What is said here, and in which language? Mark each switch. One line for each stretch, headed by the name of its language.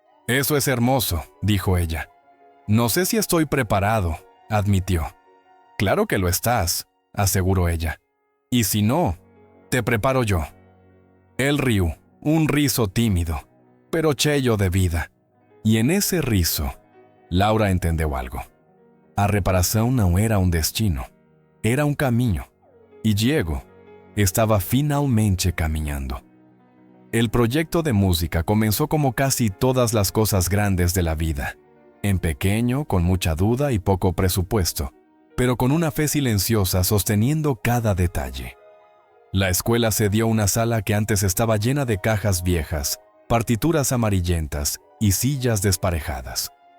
Spanish: «Eso es hermoso», dijo ella. «No sé si estoy preparado», admitió. «Claro que lo estás», aseguró ella. «Y si no, te preparo yo». Él rió, un riso tímido, pero
Portuguese: cheio de vida.
Spanish: Y en ese riso, Laura entendió algo.
Portuguese: A reparação não era um destino, era um caminho.
Spanish: Y Diego estaba finalmente caminando. El proyecto de música comenzó como casi todas las cosas grandes de la vida, en pequeño, con mucha duda y poco presupuesto, pero con una fe silenciosa sosteniendo cada detalle. La escuela cedió una sala que antes estaba llena de cajas viejas, partituras amarillentas y sillas desparejadas.